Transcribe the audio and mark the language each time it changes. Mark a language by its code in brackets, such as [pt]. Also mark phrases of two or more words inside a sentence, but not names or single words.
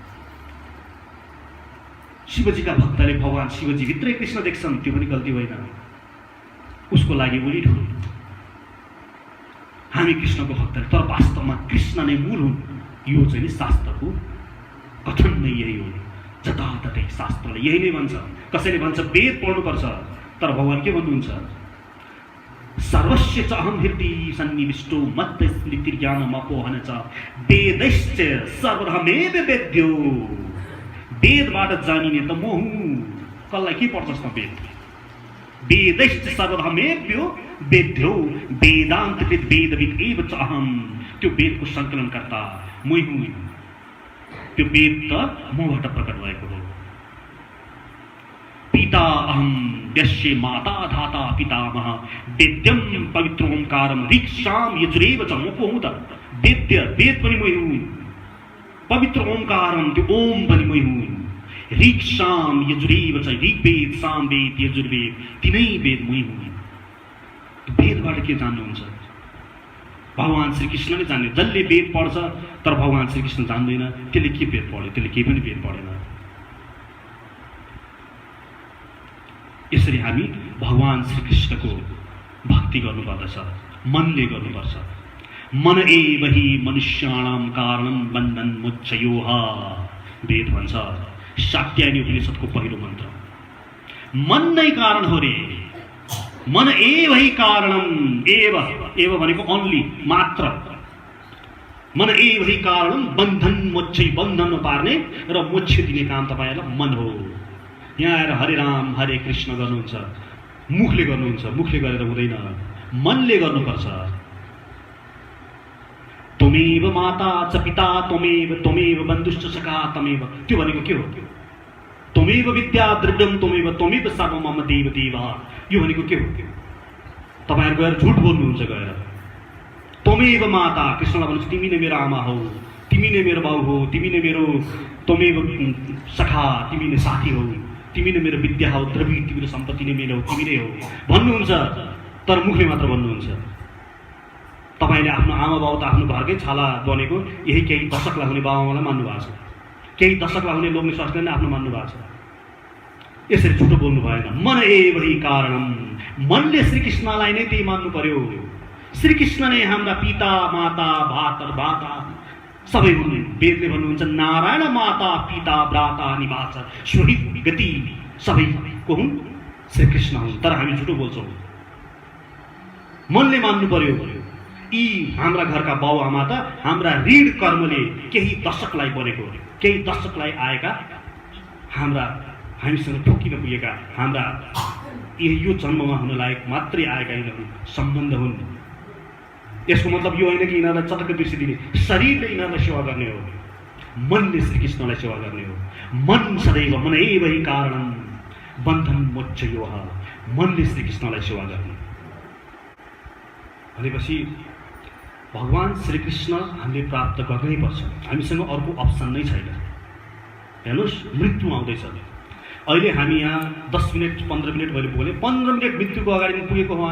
[ne] शिवजीका भक्तले भगवान शिवजी भित्रै कृष्ण देख्छन्, त्यो पनि गल्ती होइन, उसको लागि उनी ठुलो। हामी कृष्णको भक्तले, तर वास्तवमा कृष्ण नै मूल हुन्। यो चाहिँ शास्त्रको कथन नै यही हो। जताततै शास्त्रले यही नै भन्छ। कसैले भन्छ वेद पढ्नुपर्छ, तर भगवान के भन्नुहुन्छ? [sa] सर्वस्य च अहं हृदि सन्निविष्टो मत्त स्मृतिर्ज्ञानमपोहन च वेदैश्च सर्वमेव वेद्यो। [ne] वेदबाट जानिने त म हुँ। कसलाई के पढ्छस् त वेद? [sa] वेदैश्च सर्वमेव वेद्यो वेदान्तकृत वेदविद एव च अहम्। [ne] त्यो वेदको सङ्कलनकर्ता मै हुँ। त्यो वेद त मबाट प्रकट भएको हो। [sa] पिता अहं यस्य माता धाता पितामह वेद्यम पवित्र ओंकारम ऋक्षाम यजुरेव च [ne] मोको हुँ त। वेद्य वेद पनि मै हुँ, [sa] पवित्र ओंकारम [ne] त्यो ओम पनि मै हुँ। [sa] ऋक्षाम यजुरेव च [ne] ऋग्वेद सामवेद यजुर्वेद तिनै वेद मै हुँ। वेदबाट के जान्नुहुन्छ? भगवान श्रीकृष्णले जान्ने। जसले वेद पढ्छ तर भगवान श्रीकृष्ण जान्दैन, त्यसले के वेद पढ्यो? त्यसले केही पनि वेद पढेन। यसरी हामी भगवान श्रीकृष्णको भक्ति गर्नुपर्दछ, मनले गर्नुपर्छ। [sa] मन एव हि मनुष्याणां कारणं बन्धन मोक्षयोः। [ne] वेद भन्छ, शाक्यायनी उपनिषदको पहिलो मन्त्र, मन नै कारण हो रे। [sa] मन एव हि कारणम। [ne] एव एव भनेको ओन्ली, मात्र। [sa] मन एव हि कारणम बन्धन मोक्ष, [ne] बन्धनमा पार्ने र मोक्ष दिने काम तपाईहरुलाई मन हो। यहाँ आएर हरे राम हरे कृष्ण गर्नुहुन्छ, मुखले गर्नुहुन्छ, मुखले गरेर हुँदैन, मनले गर्नुपर्छ। [sa] त्वमेव माता च पिता त्वमेव बन्धुश्च सखा त्वमेव। [ne] त्यो भनेको के हो? [sa] त्वमेव विद्या द्रव्यम त्वमेव सर्वम मम देव देव। [ne] यो भनेको के हो? तपाईहरु गएर झुट बोल्नुहुन्छ गएर। [sa] त्वमेव माता, [ne] कृष्णलाई भन्नुहुन्छ तिमी नै मेरो आमा हौ, तिमी नै मेरो बाउ हो, तिमी नै मेरो, [sa] त्वमेव सखा [ne] तिमी नै साथी हौ, तिमी नै मेरो विद्या हौ, द्रव्य तिम्रो सम्पत्ति नै मेरो, तिमी नै हो भन्नुहुन्छ, तर मुखले मात्र भन्नुहुन्छ। तपाईले आफ्नो आमा बाउ त आफ्नो घरकै छाला बनेको यही केही दशकलाई हुने बाबाआमालाई मान्नु भएको छ, केही दशकलाई हुने लोग्ने स्वास्थ्यले नै आफ्नो मान्नु भएको छ। यसरी झुटो बोल्नु भएन। [sa] मन एव हि कारणम। [ne] मनले श्रीकृष्णलाई नै त्यही मान्नु पर्यो। श्रीकृष्ण नै हाम्रा पिता माता भ्राता सबै हुन्। वेदले भन्नुहुन्छ [sa] नारायण माता पिता भ्राता निवास सुहृद गति। [ne] सबै को हुन्? श्रीकृष्ण हुन्। तर हामी झुटो बोल्छौँ। मनले मान्नु पर्यो। यी हाम्रा घरका बाउ आमा त हाम्रा ऋण कर्मले केही दशकलाई बनेको, केही दशकलाई आएका, हाम्रा हामीसँग ठोकिन पुगेका, हाम्रा यो जन्ममा हुन लायक मात्रै आएका यिनीहरू सम्बन्ध हुन्। यसको मतलब यो होइन कि यिनीहरूलाई चटक्क बिर्सिदिने। शरीरले यिनीहरूलाई सेवा गर्ने हो, मनले श्रीकृष्णलाई सेवा गर्ने हो। [sa] मन सदैव मन एव हि कारणं बन्धन मोक्षयोः। [ne] मनले श्रीकृष्णलाई सेवा गर्ने भनेपछि भगवान श्रीकृष्ण हामीले प्राप्त गर्नै पर्छ। हामीसँग अर्को अप्सन नै छैन। हेर्नुहोस्, मृत्यु आउँदैछ। अहिले हामी यहाँ 10 मिनट 15 मिनट मैले बोले, 15 मिनट मृत्युको अगाडि पुगेको हौँ।